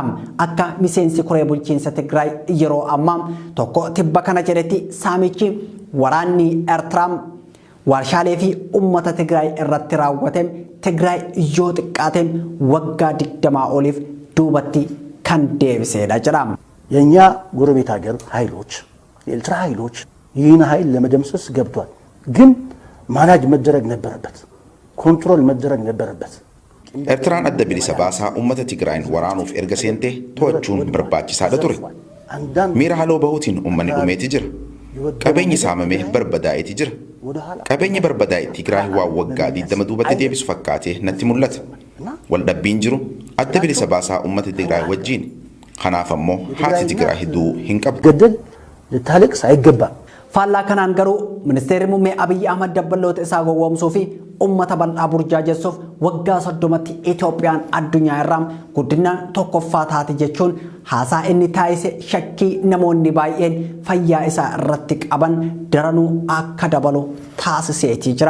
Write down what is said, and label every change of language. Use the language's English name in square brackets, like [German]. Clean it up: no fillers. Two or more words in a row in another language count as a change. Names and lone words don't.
[Oromo] Akka miseensi koree bulchiinsa Tigraay yeroo ammaa tokko tibba kana jedhetti saamichi waraanni Eertiraa warshaalee fi uummata Tigraay irratti raawwate Tigraay yoo xiqqaate waggaa 20 oliif duubatti kan deebiseedha jedha. [Amharic] የኛ ጎረቤት ሀገር ኃይሎች የኤርትራ ኃይሎች ይህን ኃይል ለመደምሰስ ገብቷል። ግን ማናጅ መደረግ ነበረበት፣ ኮንትሮል መደረግ ነበረበት። [Oromo] ኤርትራን adda bilisa baasaa uummata Tigraayin waraanuuf erga seentee to'achuun barbaachisaadha ture. Miira haloo bahuutiin uummanni dhumeeti jira. Qabeenyi saamamee barbadaa'eeti jira. Qabeenyi barbadaa'e Tigraay waan waggaa 20 duubatti deebisu fakkaatee natti mul'ata. Waldhabbiin jiru adda bilisa baasaa uummata Tigraay wajjin. Kanaaf ammoo haati Tigraay hedduu hin qabu. [Amharic] ገደል ልታለቅስ አይገባም። [Oromo] Faallaa kanaan garuu ministeerri muummee Abiy Ahmad dabballoota isaa gowwoomsuu fi uummata bal'aa burjaajessuuf waggaa 30tti Itoophiyaan addunyaa irraa guddinaan tokkoffaa taate jechuun haasaa inni taasise shakkii namoonni baay'een fayyaa isaa irratti qaban daranuu akka dabalu taasiseetii jira.